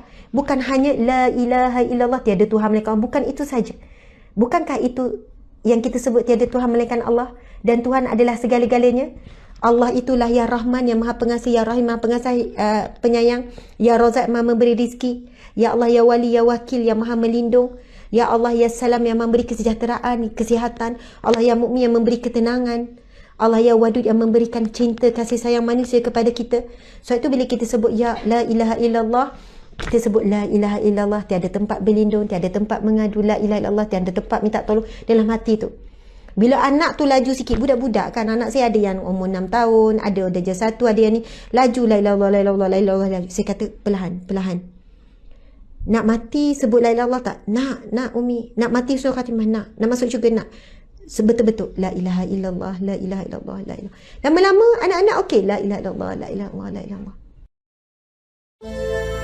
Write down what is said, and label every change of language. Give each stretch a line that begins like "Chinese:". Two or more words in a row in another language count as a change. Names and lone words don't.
Malay: Bukan hanya
Arabic: لا إله إلا الله
Malay: tiada Tuhan melainkan Allah, bukan itu saja. Bukankah itu yang kita sebut tiada Tuhan melainkan Allah, dan Tuhan adalah segala-galanya? Allah itulah
Arabic: يا رحمن,
Malay: yang Maha Pengasih,
Arabic: يا رحيم,
Malay: Maha Pengasih, penyayang,
Arabic: يا رزاق,
Malay: Maha memberi rizki,
Arabic: يا الله يا ولي، يا وكيل,
Malay: yang Maha melindung,
Arabic: يا الله يا سلام,
Malay: yang memberi kesejahteraan, kesihatan,
Arabic: الله يا مؤمن,
Malay: yang memberi ketenangan,
Arabic: الله يا ودود,
Malay: yang memberikan cinta, kasih sayang manusia kepada kita. Sebab itu bila kita sebut ya
Arabic: لا إله إلا الله,
Malay: kita sebut
Arabic: لا إله إلا الله,
Malay: tiada tempat berlindung, tiada tempat mengadu,
Arabic: لا إله إلا الله,
Malay: tiada tempat minta tolong dalam hati tu. Bila anak tu laju sikit, budak-budak kan, anak saya ada yang umur 6 tahun, ada darjah 1, ada yang ni, laju
Arabic: لا إله إلا الله, لا إله إلا الله, لا إله إلا الله,
Malay: laju. Saya kata perlahan, perlahan. Nak mati sebut
Arabic: لا إله إلا الله
Malay: tak? Nak Umi. Nak mati surah khatimah, nak masuk syurga, nak. Sebetul-betul
Arabic: لا إله إلا الله, لا إله إلا الله, لا إله.
Malay: Lama-lama anak-anak okey,
Arabic: لا إله إلا الله، لا إله إلا الله، لا إله إلا الله.